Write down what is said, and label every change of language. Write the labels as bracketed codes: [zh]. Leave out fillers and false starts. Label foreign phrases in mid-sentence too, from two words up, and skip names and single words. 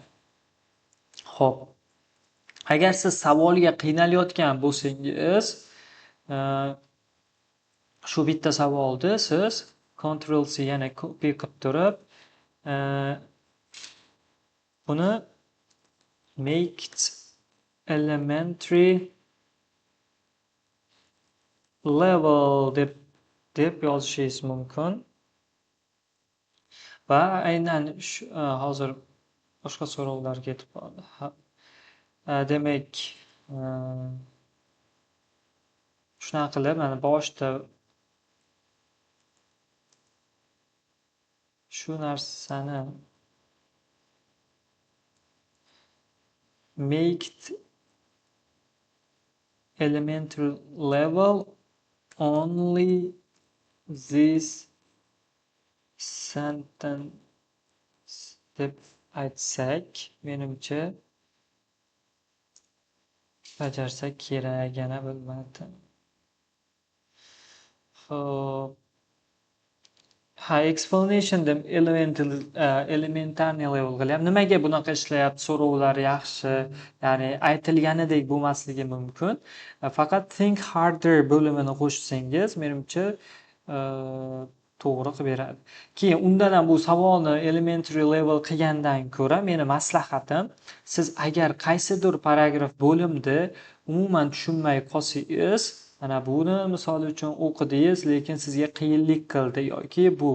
[uz] Xo'p. Agar siz savolga qiynalayotgan bo'lsangiz, shu bitta savolni siz Ctrl C yana copy qilib turib, buni [en] make it elementary level [uz] deb yozishingiz mumkin. Va aynan hozir boshqa so'rovlarga ketib qoldi. Demak, shunaqa qilib mana boshida shu narsani [en] make it elementary level only this sentence [uz] deb aytsak, menimcha bajarsak kerak, yana bilmadim. Xo'p. Explanation deb elementarniy level qilyapti. Nimaga bunaqa ishlayapti? So'rovlar yaxshi, ya'ni aytilganidek bo'lmasligi mumkin. Faqat [en] think harder [uz] bo'limini qo'shsangiz, menimcha to'g'ri qilib beradi. Keyin undan ham bu savolni [en] elementary level [uz] qilgandan ko'ra meni maslahatim, siz agar qaysidir paragraf bo'limni umuman tushunmay qolsangiz, mana buni misol uchun o'qidingiz, lekin sizga qiyinlik qildi yoki bu.